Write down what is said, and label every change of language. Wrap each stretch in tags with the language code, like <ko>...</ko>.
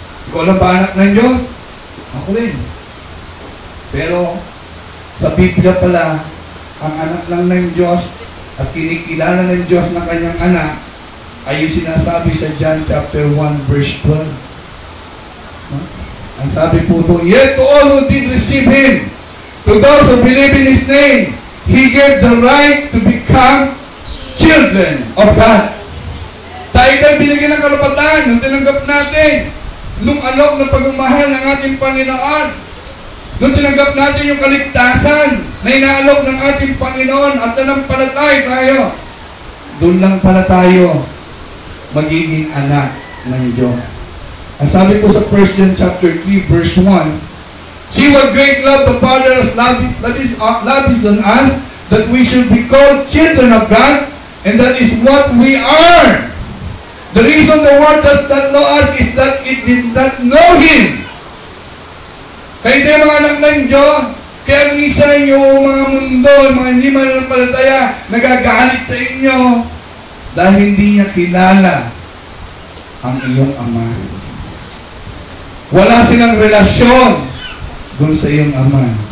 <tl>Ikaw lang ba anak ng Diyos? Ako rin. Pero sa Biblia pala, ang anak lang ng Diyos at kinikilala ng Diyos na kanyang anak ay yung sinasabi sa John chapter 1 verse 12. Ang sabi po ito,</tl> <en>yet to all who did receive Him, to those who believe in His name, He gave the right to become children of God.</en> <tl>Tayo tayo binigyan ng karapatan nung tinanggap natin nung alok ng pagmamahal ng ating Panginoon. Nung tinanggap natin yung kaligtasan na inaalok ng ating Panginoon at nanampalatay tayo, doon lang pala tayo magiging anak ng Diyos. Ang sabi ko sa</tl> <en>1 John chapter 3 verse 1, see what great love the Father has lavished on us, that we should be called children of God, and that is what we are. The reason the world does not know us is that it did not know Him.</en> <tl>Kayo tayo mga anak ng Diyos, kaya minsan yung mga mundo, mga hindi mananampalataya, nagagalit sa inyo dahil hindi niya kilala ang iyong Ama. Wala silang relasyon dun sa iyong Ama.</tl>